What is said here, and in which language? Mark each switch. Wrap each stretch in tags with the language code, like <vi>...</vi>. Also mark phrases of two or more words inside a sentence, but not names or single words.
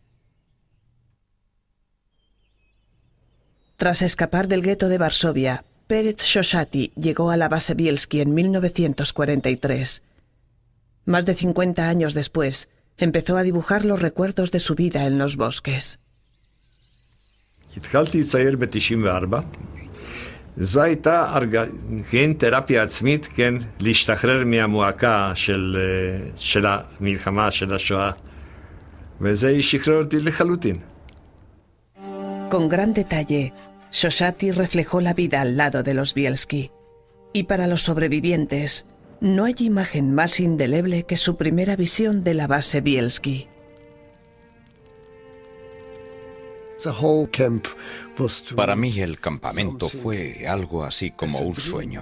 <es>Tras escapar del gueto de Varsovia, Perez Shoshati llegó a la base Bielski en 1943. Más de 50 años después, empezó a dibujar los recuerdos de su vida en los bosques.</es> <he>זו הייתה כן תרפיה עצמית, כן, להשתחרר מהמועקה של המלחמה, של השואה. וזה שחרר אותי לחלוטין.</he> <es>Con gran detalle, Shoshati reflejó la vida al lado de los Bielski. Y para los sobrevivientes, no hay imagen más indeleble que su primera visión de la base Bielski. Para mí el campamento fue algo así como un sueño.</es>